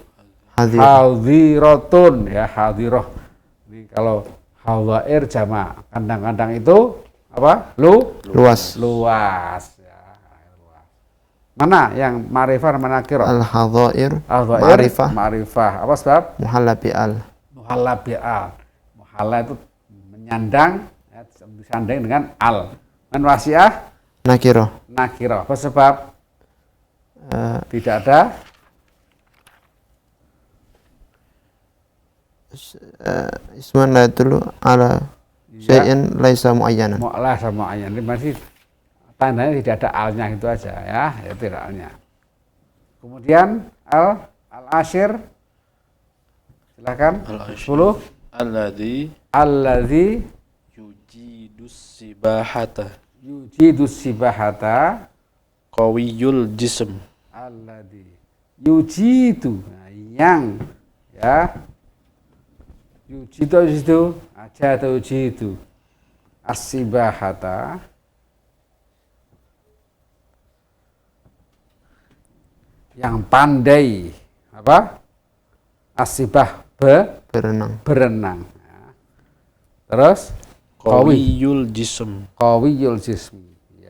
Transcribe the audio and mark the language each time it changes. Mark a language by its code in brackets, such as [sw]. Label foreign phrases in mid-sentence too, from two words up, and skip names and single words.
[ar] Hadiratun ya, hadiroh. [id] Ini kalau hadair jamak, kandang-kandang itu apa? Luas. Luas ya, luas. Mana yang ma'rifah mana nakirah? [ar] Al-hadair. Al-hadair Ma'rifah. [id] ma'rifah. Apa sebab? [ar] محلّى بأل. محلّى بأل. [id] Muhalla itu menyandang ya, disanding dengan al. [ar] من واسعة [id] Nakirah. nakirah. Apa sebab? Tidak ada [ar] اسمًا لا يدل على شيء ليس معيّنًا. [id] mu'lah sama ayat. Ini masih tandanya tidak ada alnya itu aja ya, itu tidak alnya. Kemudian al-ashir. Silakan. [ar] Al-ashir. 10. Alladzi Yujidus yujidus sibahata. قوي الجسم. الذي يجيد. [id] Nah, yang ya. Yujidu aja atau yujidu. [ar] As-sibahata. [id] Yang pandai apa? Asibah berenang. Ya. Terus [ar] قوي الجسم. قوي الجسمِ. Ya.